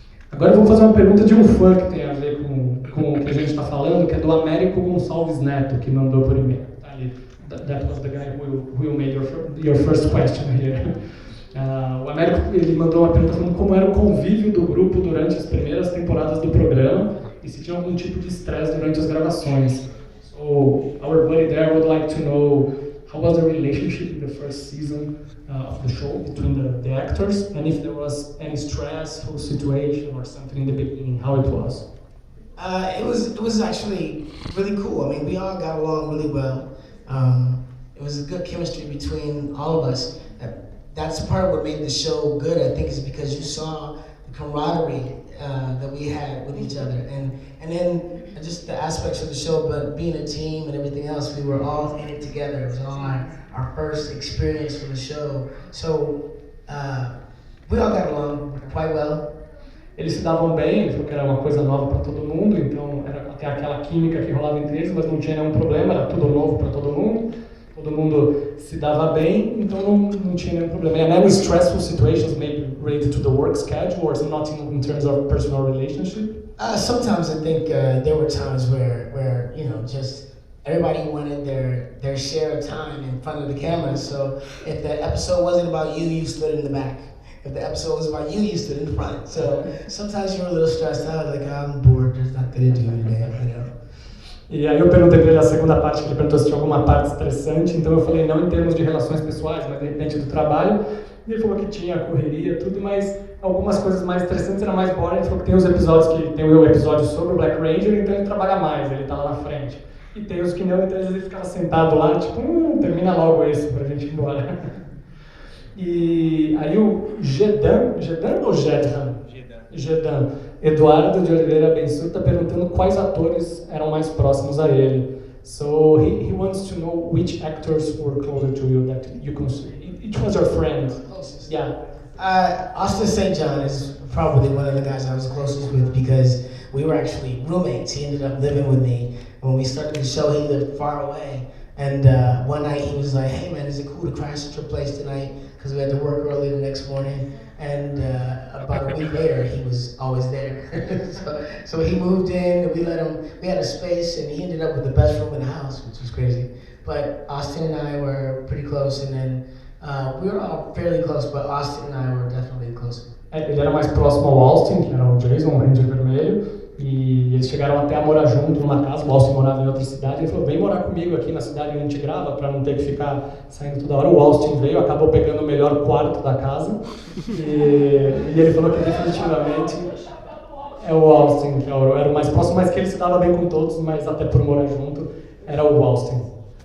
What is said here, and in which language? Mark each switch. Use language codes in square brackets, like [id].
[pt] Agora eu vou fazer uma pergunta de um fã que tem a ver com o que a gente está falando, que é do Américo Gonçalves Neto, que mandou por e-mail. Tá ali. [en] That was the guy who made your first question here. [pt] O Américo ele mandou uma pergunta falando como era o convívio do grupo durante as primeiras temporadas do programa e se tinha algum tipo de estresse durante as gravações. [en] So, our buddy there would like to know how was the relationship in the first season of the show between the actors, and if there was any stressful situation or something in the beginning, how it was. It was actually really cool. I mean, we all got along really well. It was a good chemistry between all of us. That's part of what made the show good, I think, is because you saw the camaraderie that we had with each other, and then just the aspects of the show, but being a team and everything else, we were all in it together. It was all our first experience for the show, so we all got along quite well. [pt] Eles se davam bem, ele falou que era uma coisa nova para todo mundo, então era até aquela química que rolava entre eles, mas não tinha nenhum problema, era tudo novo para todo mundo se dava bem, então não tinha nenhum problema. [en] And any stressful situations maybe related to the work schedule or not in terms of personal relationship? Sometimes I think there were times where just everybody wanted their share of time in front of the camera, so if the episode wasn't about you, you stood in the back. If the episode was about you, you stood in the front. So sometimes you were a little stressed out, like, I'm bored, there's nothing to do today, [pt] E aí eu perguntei para ele a segunda parte, que ele perguntou se tinha alguma parte estressante, então eu falei não em termos de relações pessoais, mas de repente do trabalho. E ele falou que tinha a correria, tudo, mas algumas coisas mais estressantes era mais boring. Ele falou que tem os episódios que tem o episódio sobre o Black Ranger, então ele trabalha mais, ele tá lá na frente. E tem os que não, então às vezes ele ficava sentado lá, tipo, termina logo esse pra gente ir embora. E aí o Gedan ou Gedhan? Gedan. Eduardo de Oliveira Bensur está perguntando quais atores eram mais próximos a ele. [en] So he wants to know which actors were closer to you that you consider. Which was your friend? Closest. Yeah. Austin St. John is probably one of the guys I was closest with because we were actually roommates. He ended up living with me. When we started the show, he lived far away. And one night he was like, hey man, is it cool to crash at your place tonight? Because we had to work early the next morning. And about a week later, he was always there. so he moved in, we had a space, and he ended up with the best room in the house, which was crazy. But Austin and I were pretty close, and then we were all fairly close, but Austin and I were definitely closer. [pt] Ele era mais próximo ao Austin, que era o Jason, o Ranger Vermelho, e eles chegaram até a morar junto numa casa. O Austin morava em outra cidade, ele falou, vem morar comigo aqui na cidade onde a gente grava, para não ter que ficar saindo toda hora. O Austin veio, acabou pegando o melhor quarto da casa, e ele falou que definitivamente é o Austin, que era o mais próximo, mas que ele se dava bem com todos, mas até por morar junto, era o Austin.